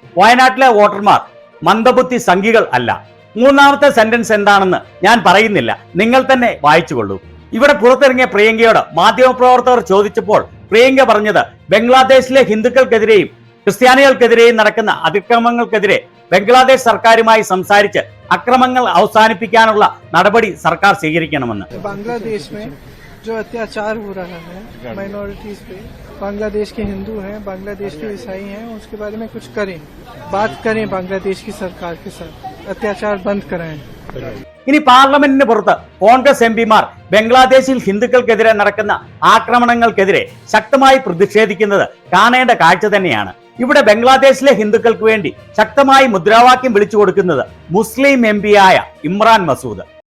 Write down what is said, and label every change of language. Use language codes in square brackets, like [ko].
[ml] വയനാട്ടിലെ വോട്ടർമാർ മന്ദബുദ്ധി സംഘികൾ അല്ല. മൂന്നാമത്തെ സെന്റൻസ് എന്താണെന്ന് ഞാൻ പറയുന്നില്ല, നിങ്ങൾ തന്നെ വായിച്ചുകൊള്ളൂ. ഇവിടെ പുറത്തിറങ്ങിയ പ്രിയങ്കയോട് മാധ്യമപ്രവർത്തകർ ചോദിച്ചപ്പോൾ പ്രിയങ്ക പറഞ്ഞത് ബംഗ്ലാദേശിലെ ഹിന്ദുക്കൾക്കെതിരെയും ക്രിസ്ത്യാനികൾക്കെതിരെയും നടക്കുന്ന അതിക്രമങ്ങൾക്കെതിരെ ബംഗ്ലാദേശ് സർക്കാരുമായി സംസാരിച്ച് അക്രമങ്ങൾ അവസാനിപ്പിക്കാനുള്ള നടപടി സർക്കാർ സ്വീകരിക്കണമെന്ന്. [hi] बांग्लादेश में जो अत्याचार हो रहा है माइनॉरिटीज पे, बांग्लादेश के हिंदू हैं, बांग्लादेश के ईसाई हैं, उसके बारे में कुछ करें, बात करें बांग्लादेश की सरकार के साथ, अत्याचार बंद कराएं. [ml] ഇനി പാർലമെന്റിന് പുറത്ത് കോൺഗ്രസ് എംപിമാർ ബംഗ്ലാദേശിൽ ഹിന്ദുക്കൾക്കെതിരെ നടക്കുന്ന ആക്രമണങ്ങൾക്കെതിരെ ശക്തമായി പ്രതിഷേധിക്കുന്നത് കാണേണ്ട കാഴ്ച തന്നെയാണ്. ഇവിടെ ബംഗ്ലാദേശിലെ ഹിന്ദുക്കൾക്ക് വേണ്ടി ശക്തമായി മുദ്രാവാക്യം വിളിച്ചു കൊടുക്കുന്നത് മുസ്ലിം എം ആയ ഇമ്രാൻ മസൂദ്.